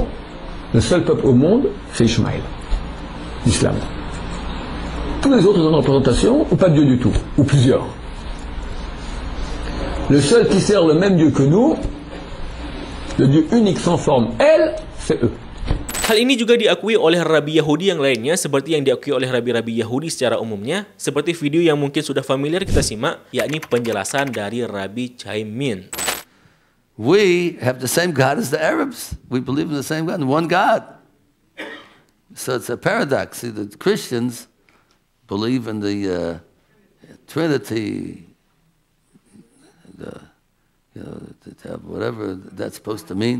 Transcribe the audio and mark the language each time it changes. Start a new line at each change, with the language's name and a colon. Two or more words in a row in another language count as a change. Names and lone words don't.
French: Le seul peuple au monde, c'est Ishmaël, l'islam. Tous les autres ont une représentation, ou pas de Dieu du tout, ou plusieurs. Le seul qui sert le même Dieu que nous, le Dieu unique sans forme, elle, c'est eux.
Indonesian: Hal ini juga diakui oleh Rabbi Yahudi yang lainnya, seperti yang diakui oleh Rabbi-Rabbi Yahudi secara umumnya, seperti video yang mungkin sudah familiar kita simak, yakni penjelasan dari Rabbi Chaimin.
English: We have the same God as the Arabs. We believe in the same God, one God. So it's a paradox. See, the Christians believe in the Trinity, whatever that's supposed to mean.